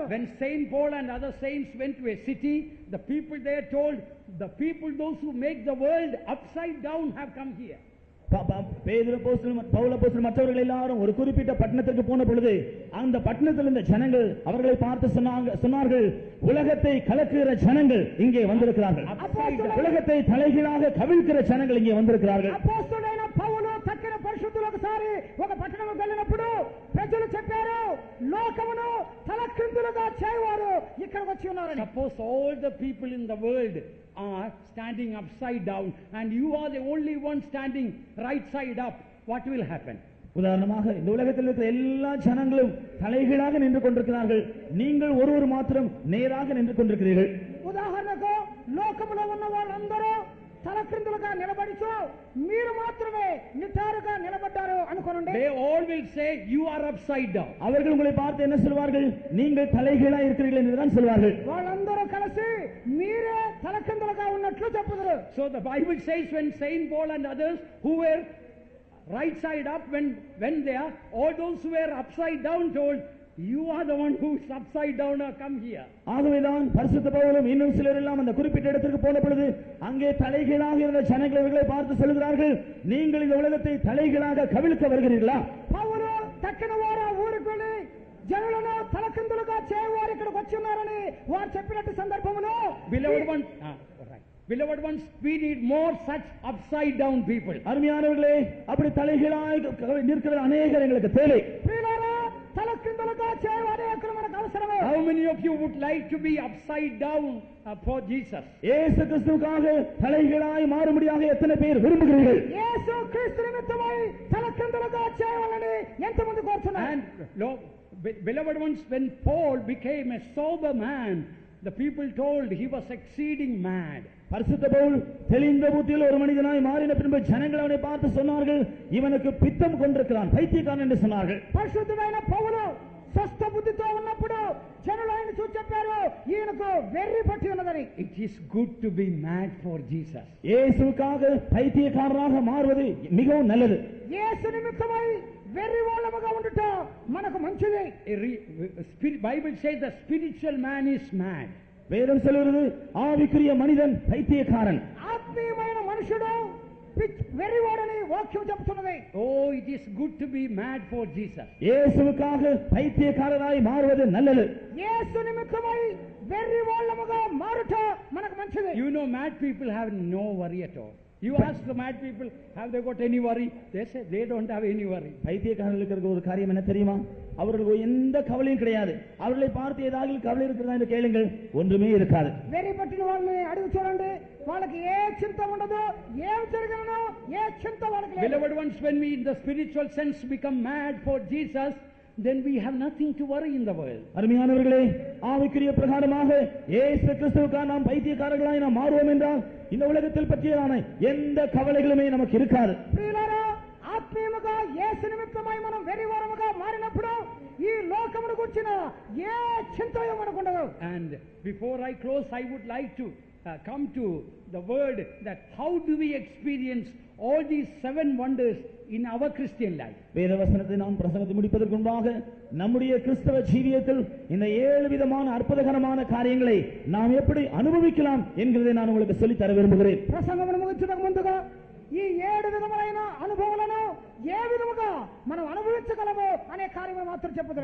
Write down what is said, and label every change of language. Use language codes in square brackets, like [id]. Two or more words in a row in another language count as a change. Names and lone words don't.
[en] When Saint Paul and other saints went to a city, the people there told, the people those who make the world upside down have come here. [ta] பேதுரு அப்போஸ்தலன் பவுல் அப்போஸ்தலன் மற்றவர்கள் எல்லாரும் ஒரு குறிப்பிட்ட பட்டணத்திற்கு போன பொழுது அந்த பட்டணத்தில் இருந்த ஜனங்கள் அவர்களை பார்த்து சொன்னார்கள், உலகத்தை கலக்குகிற ஜனங்கள் இங்கே வந்திருக்கிறார்கள். உலகத்தை தலைகீழாக கவிழ்க்கிற ஜனங்கள் இங்கே வந்திருக்கிறார்கள். [te] అపోస్తలుడైన పౌలు తక్కిన పరిశుద్ధులు ఒకసారి ఒక పట్టణంకి వెళ్ళినప్పుడు ప్రజలు చెప్పారు, లోకమును తలక్రిందులుగా చేయవారు ఇక్కడికి వచ్చి ఉన్నారని. [en] Suppose all the people in the world are standing upside down and you are the only one standing right side up, what will happen? [ta] உதாரணமாக இந்த உலகத்தில் இருக்கிற எல்லா ஜனங்களும் தலைகீழாக நின்று கொண்டிருக்கிறார்கள், நீங்கள் ஒருவர் மாத்திரம் நேராக நின்று கொண்டிருக்கிறீர்கள். [te] ఉదాహరణకు లోకములో ఉన్న వాళ్ళందరూ తలక్రిందులుగా నిలబడిచో మీరు మాత్రమే నిటారుగా నిలబడ్డారు అనుకోండి. [en] They all will say you are upside down. [ta] அவர்கள் உங்களை பார்த்து என்ன சொல்வார்கள்? நீங்கள் தலைகீழா இருக்கிறீர்கள் என்றுதான் சொல்வார்கள். [te] వాళ్ళందరూ కలిసి మీరే తలక్రిందులుగా ఉన్నట్లు చెప్పుదురు. [en] So the Bible says when Saint Paul and others who were right side up when they are, all those who were upside down told, you are the one who is upside down, now come here. [ta] ஆகவேதான் பரிசுத்த பவுலும் இன்னும் சிலர் எல்லாம் அந்த குறிப்பிட்ட இடத்திற்கு போன பொழுது அங்கே தலைகீழாக இருந்த ஜனங்கள் இவர்களை பார்த்து சொல்கிறார்கள், நீங்கள் இந்த உலகத்தை தலைகீழாக கவிழ்க்க வருகிறீர்களா? [te] పౌలు దక్షిణ వార ఊరికి వెళ్ళి జనులను తలకిందులుగా చేయవారు ఇక్కడికి వచ్చి ఉన్నారని వారు చెప్పినట్టు సందర్భంలో [en] Beloved ones, we need more such upside down people. [ta] அருமையானவர்களே, அப்படி தலைகீழாய் நிற்கிற அநேகர் எங்களுக்கு தேவை. [te] తలకిందులుగా చేయవారు అక్కడ మనకు అవసరమే. [en] How many of you would like to be upside down for Jesus? [ta] இயேசு கிறிஸ்துவுக்காக தலைகீழாய் மாறும்படியாக எத்தனை பேர் விரும்புகிறீர்கள்? [te] యేసు క్రీస్తు నిమిత్తమై తలకిందులుగా చేయాలని ఎంతమంది కోరుతున్నారు? [en] And beloved ones, when Paul became a sober man, the people told he was exceeding mad. [ta] பரிசுத்த பவுல் தெளிந்த புத்தியில் ஒரு மனிதனாய் மாறின பின்பு ஜனங்கள் அவனை பார்த்து சொன்னார்கள், இவனுக்கு பித்தம் கொண்டிருக்கிறான், பைத்தியக்காரன் என்று சொன்னார்கள். [te] పరిశుద్ధమైన పౌలు స్వస్థ బుద్ధితో ఉన్నప్పుడు జనులు ఆయన చూసి చెప్పారు, ఈయనకు వెర్రి పట్టి ఉన్నదని. [en] It is good to be mad for Jesus. [ta] இயேசுவுக்காக பைத்தியக்காரராக மாறுவது மிகவும் நல்லது. [te] యేసు నిమిత్తమై వెర్రి వాళ్ళముగా ఉండుట మనకు మంచిది. [en] Bible says the spiritual man is mad. [ta] வேதம் சொல்கிறது ஆவிக்குரிய மனிதன் பைத்தியக்காரன். [te] ఆత్మీయమైన మనుషుడు వెర్రివాడని వాక్యం చెప్తున్నది. [en] Oh, it is good to be mad for Jesus. [ta] இயேசுவுக்காக பைத்தியக்காரராய் மாறுவது நல்லது. [te] యేసు నిమిత్తమై వెర్రి వాళ్ళముగా మారుట మనకు మంచిది. [en] You know, mad people have no worry at all. You ask the mad people, have they got any worry? They say they don't have any worry. [ta] பைத்தியக்காரர்களுக்கு இருக்கிற ஒரு காரியம் என்ன தெரியுமா? அவர்களுக்கு எந்த கவலையும் கிடையாது. அவர்களை பார்த்து ஏதாவது கவலை இருக்கிறதா என்று கேளுங்கள், ஒன்றுமே இருக்காது. [te] వెర్రి పట్టిన వాళ్ళని అడిగి చూడండి, వాళ్ళకి ఏ చింత ఉండదు, ఏం జరిగినో ఏ చింత వాళ్ళకి లేదు. [en] Beloved ones, when we in the spiritual sense become mad for Jesus, then we have nothing to worry in the world. [ta] அருமையானவர்களே, ஆவிக்குரிய பிரகாரமாக இயேசு கிறிஸ்துவுக்காக நாம் பைத்தியக்காரர்களாய் நாம் மாறுவோம் என்றால் இந்த உலகத்தில் பற்றியான எந்த கவலைகளுமே நமக்கு இருக்காது. [te] ప్రియులారా, ఆత్మీయముగా యేసు నిమిత్తమై మనం వెర్రివారముగా మారినప్పుడు ఈ లోకమును గురించిన ఏ చింతయో మనకు ఉండదు. [en] And before I close, I would like to come to the word that how do we experience all these 7 wonders in our Christian life. [ta] வேதவசனத்தை நாம் பிரசங்கத்தை முடிப்பதற்கு முன்பாக நம்முடைய கிறிஸ்தவ ஜீவியத்தில் இந்த 7 விதமான அற்புதகரமான காரியங்களை நாம் எப்படி அனுபவிக்கலாம் என்கிறதை நான் உங்களுக்கு சொல்லித் தர விரும்புகிறேன். [te] ప్రసంగమును ముగించడానికి ముందుగా ఈ 7 విధములైన అనుభవాలను ఏ విధముగా మనం అనుభవించగలమో అనే కార్యము మాత్రం చెప్పుదాం.